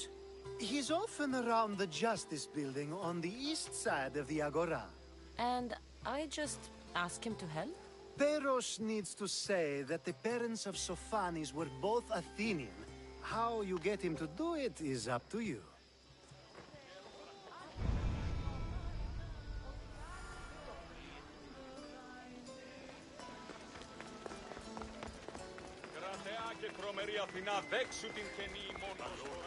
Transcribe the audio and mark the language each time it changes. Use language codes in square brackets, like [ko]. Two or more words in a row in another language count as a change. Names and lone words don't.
[en] He's often around the Justice Building on the east side of the Agora. And I just ask him to help? Peros needs to say that the parents of Sophanis were both Athenian. How you get him to do it is up to you. [el] Κρατεά και τρομερή Αθηνά, δέξου την καινή μόνος φορά.